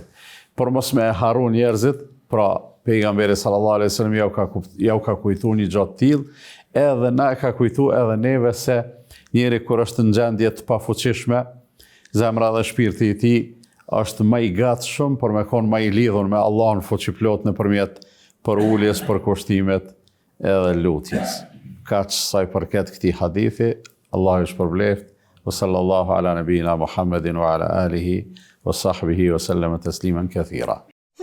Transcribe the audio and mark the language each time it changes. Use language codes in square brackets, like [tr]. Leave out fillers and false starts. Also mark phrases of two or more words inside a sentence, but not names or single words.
[sq] Por mos me harru njerëzit, pra pejgamberi [ar] صلى الله عليه وسلم [sq] ja u ka kujtu një gjatë tillë, edhe na e ka kujtu edhe neve se njeri kur është në gjendje të pafuqishme, zemra dhe shpirti i tij është më i gatshëm për me konë më i lidhur me Allahun fuqiplot nëpërmjet përuljes, përkushtimet edhe lutjes. Kaq sa i përket këtij hadithi, Allahu ju shpërbleft. [ar] وصلى الله على نبينا محمد وعلى آله وصحبه وسلم تسليما كثيرا.